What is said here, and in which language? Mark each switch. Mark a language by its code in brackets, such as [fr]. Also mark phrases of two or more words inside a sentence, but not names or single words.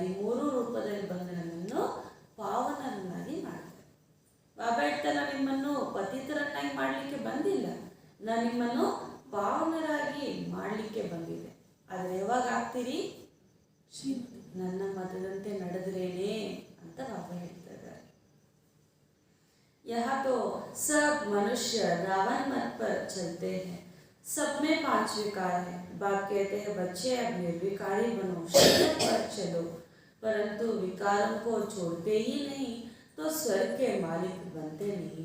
[kn] ಈ ಮೂರು ರೂಪದಲ್ಲಿ ಬಂದು ನನ್ನನ್ನು ಪಾವನರನ್ನಾಗಿ ಮಾಡ್ತಾರೆ. ಬಾಬಾ ಹೇಳ್ತಾರೆ, ನಿಮ್ಮನ್ನು ಪತಿತರನ್ನಾಗಿ ಮಾಡಲಿಕ್ಕೆ ಬಂದಿಲ್ಲ, ನಾನು ನಿಮ್ಮನ್ನು ಪಾವನರಾಗಿ ಮಾಡಲಿಕ್ಕೆ ಬಂದಿದೆ. ಆದರೆ ಯಾವಾಗ ಆಗ್ತೀರಿ? ನನ್ನ ಮತದಂತೆ ನಡೆದ್ರೇನೆ ಅಂತ ಬಾಬಾ ಹೇಳ್ತಾ ಇದ್ದಾರೆ. [hi] यहाँ तो सब मनुष्य रावण मत पर चलते हैं, सब में 5 विकार है. बाप कहते हैं बच्चे अब निर्विकारी बनो, शरीर पर चलो, परंतु विकारों को छोड़ते ही नहीं तो स्वर्ग के मालिक बनते नहीं.